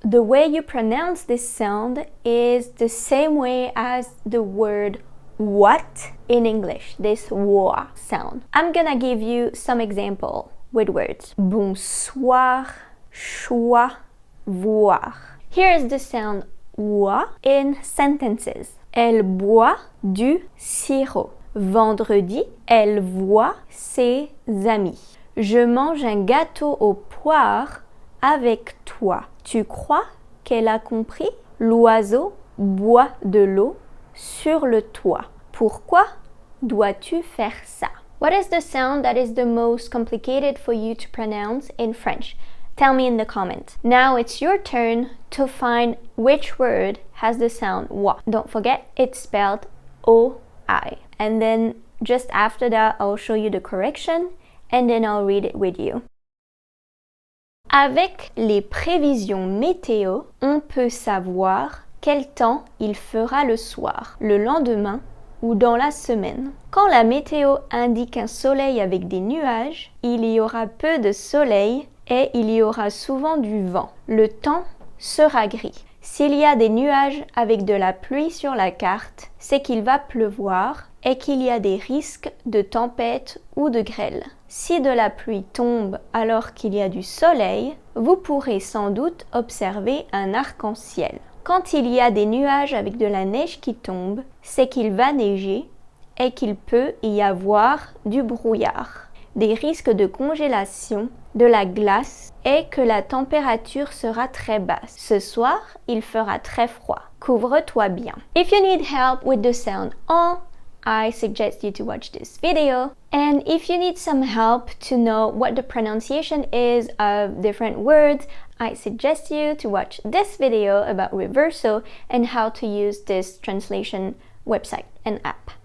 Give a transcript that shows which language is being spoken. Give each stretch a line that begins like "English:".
English: The way you pronounce this sound is the same way as the word what in English, this wa sound. I'm gonna give you some example with words. Bonsoir, choix, voir. Here is the sound wa in sentences.
French: Elle boit du sirop. Vendredi, elle voit ses amis. Je mange un gâteau aux poires avec toi. Tu crois qu'elle a compris? L'oiseau boit de l'eau sur le toit. Pourquoi dois-tu faire ça?
English: What is the sound that is the most complicated for you to pronounce in French? Tell me in the comments. Now it's your turn to find which word has the sound wa. Don't forget, it's spelled O-I. And then just after that, I'll show you the correction and then I'll read it with you.
French: Avec les prévisions météo, on peut savoir quel temps il fera le soir, le lendemain ou dans la semaine. Quand la météo indique un soleil avec des nuages, il y aura peu de soleil et il y aura souvent du vent. Le temps sera gris. S'il y a des nuages avec de la pluie sur la carte, c'est qu'il va pleuvoir et qu'il y a des risques de tempête ou de grêle. Si de la pluie tombe alors qu'il y a du soleil, vous pourrez sans doute observer un arc-en-ciel. Quand il y a des nuages avec de la neige qui tombe, c'est qu'il va neiger et qu'il peut y avoir du brouillard, des risques de congélation, de la glace et que la température sera très basse. Ce soir, il fera très froid. Couvre-toi bien.
English: If you need help with the sound en, I suggest you to watch this video. And if you need some help to know what the pronunciation is of different words, I suggest you to watch this video about reversal and how to use this translation website and app.